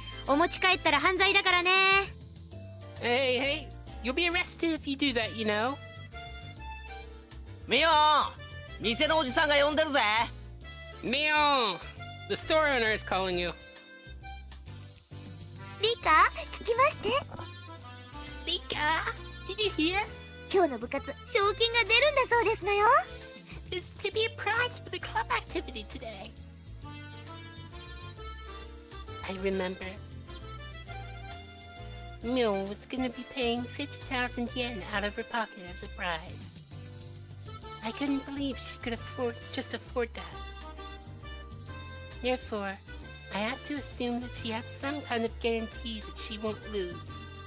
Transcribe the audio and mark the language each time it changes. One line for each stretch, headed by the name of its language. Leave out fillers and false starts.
Japanese: お持ち帰ったら犯罪だからね。
English: Hey, hey, you'll be arrested if you do that, you know.
Japanese: ミオン、店のおじさんが呼んでるぜ。
English: Mio, the store owner is calling you.
Japanese: リカ、聞きまして。
English: Rika, did you hear?
Japanese: 今日の部活、賞金が出るんだそうですのよ。
English: There's to be a prize for the club activity today. I remember. Mio was gonna be paying 50,000 yen out of her pocket as a prize. I couldn't believe she could just afford that. Therefore, I had to assume that she has some kind of guarantee that she won't lose.